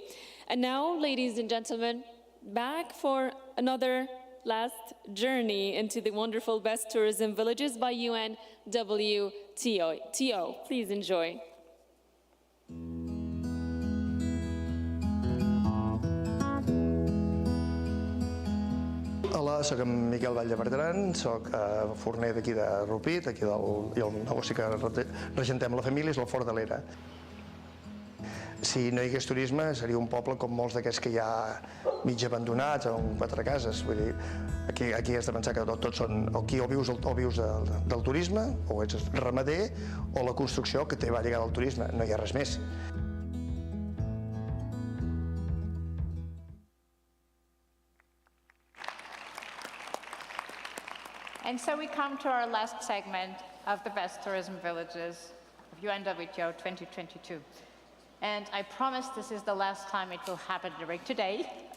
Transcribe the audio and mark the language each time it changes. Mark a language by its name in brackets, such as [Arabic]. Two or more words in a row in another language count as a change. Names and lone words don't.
[English] And now, ladies and gentlemen, back for another last journey into the wonderful best tourism villages by UNWTO. Please enjoy. [Catalan] Hola, soc en Miquel Vall de Bertran, soc forner d'aquí de Rupit, i el negoci que regentem la família és el Fort de l'Era. Si no hi hagués turisme, seria un poble com molts d'aquests que hi ha mig abandonats, amb 4 cases. Vull dir, aquí has de pensar que tots són, aquí o vius del turisme, o ets ramader, o la construcció que va lligada al turisme, no hi ha res més. [English] And so we come to our last segment of the best tourism villages of UNWTO 2022. And I promise this is the last time it will happen during today.